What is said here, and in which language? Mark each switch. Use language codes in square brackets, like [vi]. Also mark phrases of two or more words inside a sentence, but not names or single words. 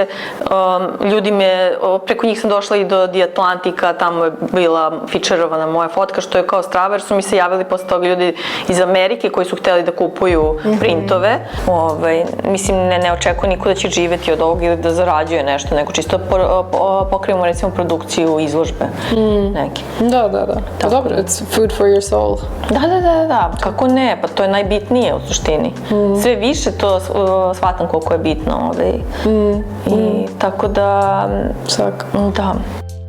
[sr] Ljudi preko njih sam došla i do The Atlantika, tamo je bila fičerovana moja fotka, što je kao strava jer su mi se javili posle toga ljudi iz Amerike koji su hteli da kupuju printove. Mislim, ne očekujem niko da će živeti od ovog ili da zarađuje nešto, nego čisto pokrijemo recimo produkciju izložbe neke. Da. Pa dobro, [en] it's food for your soul. [sr] Da, kako ne, pa to je najbitnije u suštini. Sve više to shvatam koliko je bitno. I tako da... Svak. Da.